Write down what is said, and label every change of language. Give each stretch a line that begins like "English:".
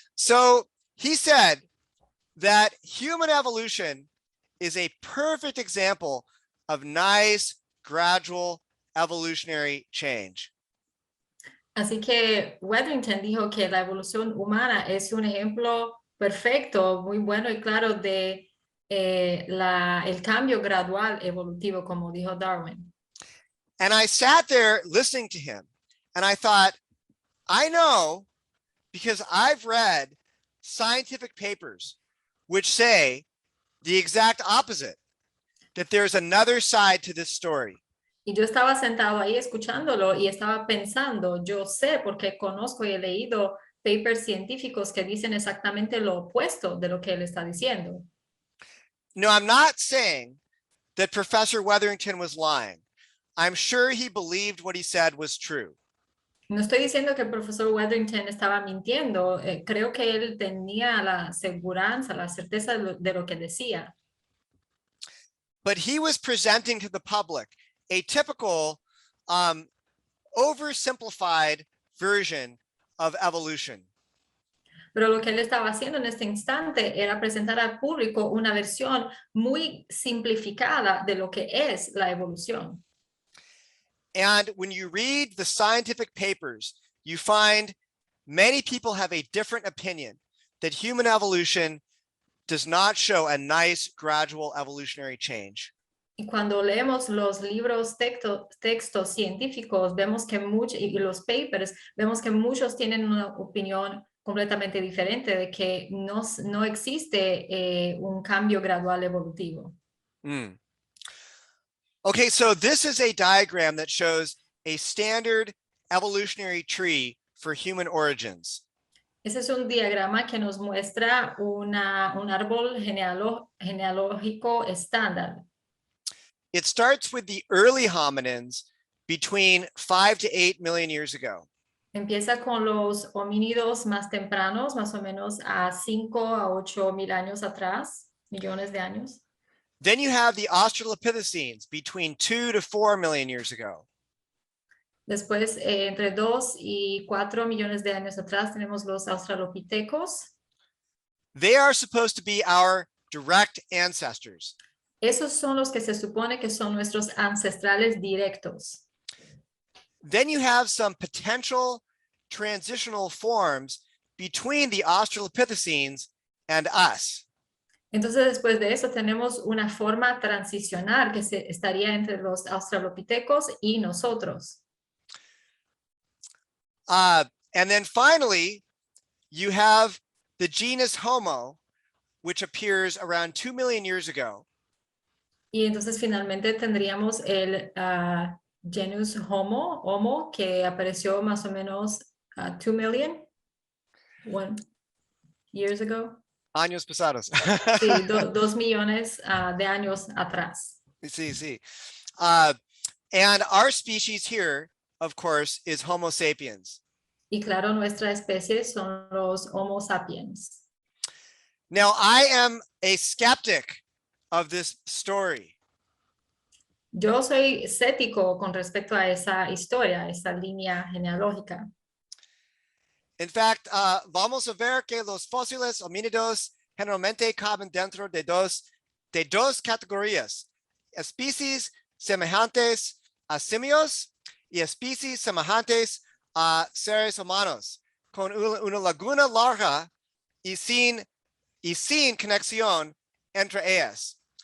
English: So he said that human evolution is a perfect example of nice, gradual evolutionary change.
Spanish: Así que Wetherington dijo que la evolución humana es un ejemplo perfecto, muy bueno y claro de el cambio gradual evolutivo, como dijo Darwin.
English: And I sat there listening to him and I thought, I know because I've read scientific papers which say the exact opposite, that there's another side to this story.
Spanish: Y yo estaba sentado ahí escuchándolo y estaba pensando, yo sé porque conozco y he leído papers científicos que dicen exactamente lo opuesto de lo que él está diciendo.
English: No, I'm not saying that Professor Wetherington was lying. I'm sure he believed what he said was true.
Spanish: No estoy diciendo que el profesor Wetherington estaba mintiendo. Creo que él tenía la seguridad, la certeza de lo que decía.
English: But he was presenting to the public a typical oversimplified version of evolution.
Spanish: Pero lo que él estaba haciendo en este instante era presentar al público una versión muy simplificada de lo que es la evolución.
English: And when you read the scientific papers, you find many people have a different opinion that human evolution does not show a nice gradual evolutionary change.
Spanish: Y cuando leemos los libros, textos científicos, vemos que y los papers, vemos que muchos tienen una opinión completamente diferente de que no existe un cambio gradual evolutivo. Mm.
English: Okay, so this is a diagram that shows a standard evolutionary tree for human origins.
Spanish: Ese es un diagrama que nos muestra un árbol genealógico estándar.
English: It starts with the early hominins between 5 to 8 million years ago.
Spanish: Empieza con los homínidos más tempranos, más o menos a 5 a 8 mil años atrás, millones de años.
English: Then you have the Australopithecines between 2 to 4 million years ago.
Spanish: Después, entre 2 y 4 millones de años atrás, tenemos los australopitecos.
English: They are supposed to be our direct ancestors.
Spanish: Esos son los que se supone que son nuestros ancestrales directos.
English: Then you have some potential transitional forms between the Australopithecines and us.
Spanish: Entonces, después de eso, tenemos una forma transicional que estaría entre los australopitecos y nosotros.
English: And then finally, you have the genus Homo, which appears around 2 million years ago.
Spanish: Y entonces finalmente tendríamos el genus Homo, que apareció más o menos
English: 2 million years ago.
Spanish: Años pasados. Sí, 2 millones de años atrás. Sí, sí.
English: And our species here, of course, is Homo sapiens.
Spanish: Y claro, nuestra especie son los Homo sapiens.
English: Now, I am a skeptic of this story.
Spanish: Yo soy escéptico con respecto a esa historia, esa línea genealógica.
English: In fact,
Spanish: vamos a ver que los fósiles homínidos generalmente caben dentro de dos categorías: especies semejantes a simios y especies semejantes a seres humanos, con una laguna larga y sin conexión entre ellas.